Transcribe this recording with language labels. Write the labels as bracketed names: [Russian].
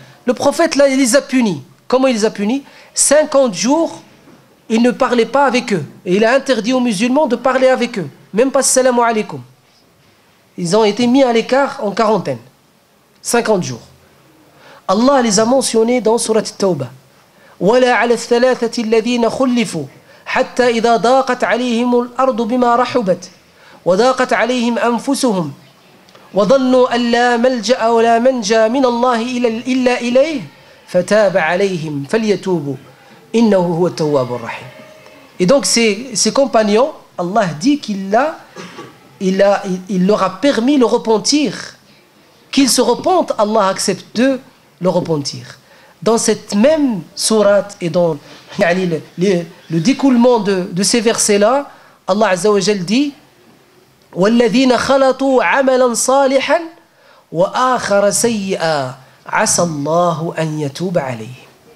[French] Le prophète, là, il les a punis. Comment il les a punis? 50 jours, il ne parlait pas avec eux. Et il a interdit aux musulmans de parler avec eux. Même pas salam alaykoum. Ils ont été mis à l'écart en quarantaine. 50 jours. Allah les a mentionnés dans Surat At-Tawbah. [Arabic] وَلَا عَلَى الثَّلَاثَةِ الَّذِينَ خُلِّفُوا حتى إذا ضاقت عليهم الأرض بما رحبت وضاقت عليهم أنفسهم وظنوا أن لا ملجأ ولا منجى من الله إلا إليه فتاب عليهم فليتوبوا إنه هو التواب الرحيم. [French] Et donc ces compagnons, Allah dit qu'il leur a permis le repentir, qu'ils se repentent, Allah accepte de le repentir. Dans cette même sourate et dans le découlement de ces versets-là, Allah Azza wa Jal dit [Arabic] وَالَّذِينَ خَلَطُوا عَمَلًا صَالِحًا وَآخَرَ سَيِّئًا عَسَى اللَّهُ أَن يَتُوبَ عَلَيْهِمْ.